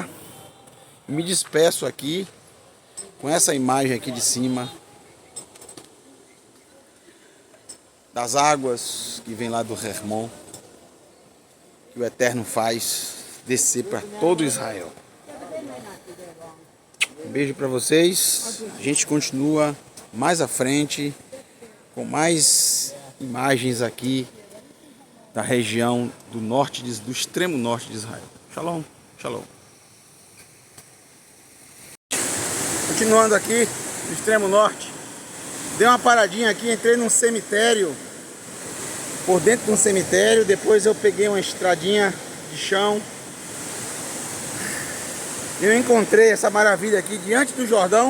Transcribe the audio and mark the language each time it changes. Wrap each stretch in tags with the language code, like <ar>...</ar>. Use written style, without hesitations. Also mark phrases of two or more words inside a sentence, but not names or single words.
<pt>Me despeço aqui com essa imagem aqui de cima das águas que vem lá do Hermon, que o Eterno faz descer para todo Israel. Um beijo para vocês. A gente continua mais à frente com mais imagens aqui da região do norte, do extremo norte de Israel.</pt> <he>שלום, שלום.</he> <pt>Continuando aqui no extremo norte, dei uma paradinha aqui, entrei num cemitério, por dentro de um cemitério, depois eu peguei uma estradinha de chão. Eu encontrei essa maravilha aqui diante do Jordão.</pt>